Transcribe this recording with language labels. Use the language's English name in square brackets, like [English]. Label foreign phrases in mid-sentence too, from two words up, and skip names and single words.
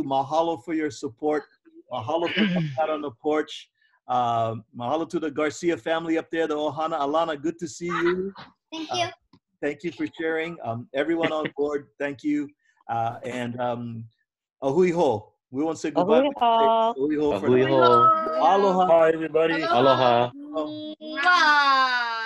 [English] Mahalo for your support. Mahalo for coming out on the porch. Mahalo to the Garcia family up there, the Ohana. Alana, good to see you. Thank you. Thank you for sharing. Everyone on board, thank you. And [Hawaiian] ahui ho. [English] We won't say goodbye. [Hawaiian] Ahui ho. Ahui ho. [English] Aloha. Bye, everybody. Aloha. Mwah.